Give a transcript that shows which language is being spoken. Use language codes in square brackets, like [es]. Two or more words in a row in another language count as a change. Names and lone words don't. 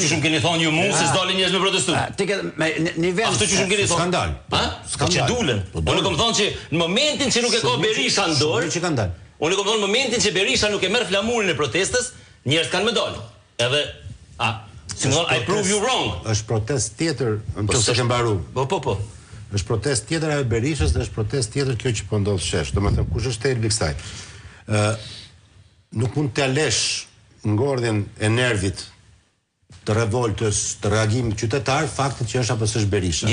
[sq] Ashtu që shumë keni thonë ju mund se s'dalin njerëz me protestu. Ti ke në vend. Ashtu që shumë keni thonë skandal. Ha? Që dulen. Unë kam thonë që në momentin që nuk e ka Berisha në dorë, që kanë dalë. Unë kam thonë në momentin që Berisha nuk e merr flamurin e protestës, njerëz kanë më dalë. Edhe si më thonë, [en] I prove you wrong. [sq] Është protestë tjetër, nëse ke mbaruar. Po. Është protestë tjetër ajo Berishës dhe është protestë tjetër kjo që po ndodh shesh. Domethënë kush është thelbi kësaj? Nuk mund të lesh ngordhjen e nervit të revoltës, të reagimit qytetar, faktit që është apo s'është Berisha.